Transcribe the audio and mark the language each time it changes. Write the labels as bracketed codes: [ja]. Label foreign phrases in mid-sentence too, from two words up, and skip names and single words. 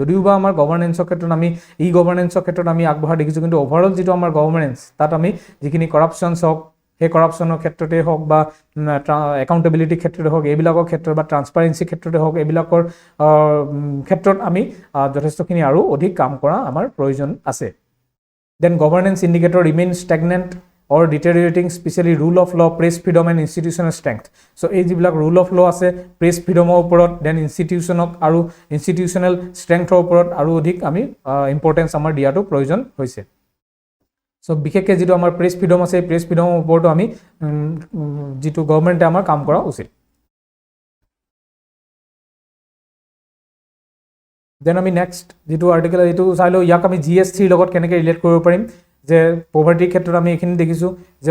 [as] যদিও বা আমাৰ গভৰ্নেন্সৰ ক্ষেত্ৰত আমি গভৰ্নেন্সৰ ক্ষেত্ৰত আমি আগবঢ়া দেখিছোঁ কিন্তু অভাৰঅল যেটো আমাৰ গভৰ্নেন্স তাত আমি যিখিনি কৰাপশ্যনছ হওক সেই কৰাপশ্যনৰ ক্ষেত্ৰতে হওক বা একাউণ্টেবিলিটি ক্ষেত্ৰতে হওক এইবিলাকৰ ক্ষেত্ৰত বা ট্ৰান্সপাৰেঞ্চি ক্ষেত্ৰতে হওক এইবিলাকৰ ক্ষেত্ৰত আমি যথেষ্টখিনি আৰু অধিক কাম কৰা আমাৰ প্ৰয়োজন আছে [en] then governance indicator remain stagnant or deteriorating, especially rule of law, press freedom and institutional strength. [as] So এই যিবিলাক [en] rule of law [as] আছে [en] press freedom [as] ওপৰত then [en] institutional strength [as] ওপৰত আৰু অধিক আমি ইম্পৰ্টেন্স আমাৰ দিয়াটো প্ৰয়োজন হৈছে সো বিশেষকৈ যেটো আমাৰ [en] press freedom [as] আছে [en] press freedom [as] ওপৰত আমি যেটো গভৰ্নমেন্টে আমাৰ কাম কৰা উচিত দেন আমি নেক্সট যেটো আৰ্টিকেল এটো চাইলো ইয়াক আমি GS3 লগত কেনেকৈ ৰিলেট কৰিব পাৰিম যে পভাৰ্টিৰ ক্ষেত্ৰত আমি এখিনি দেখিছো যে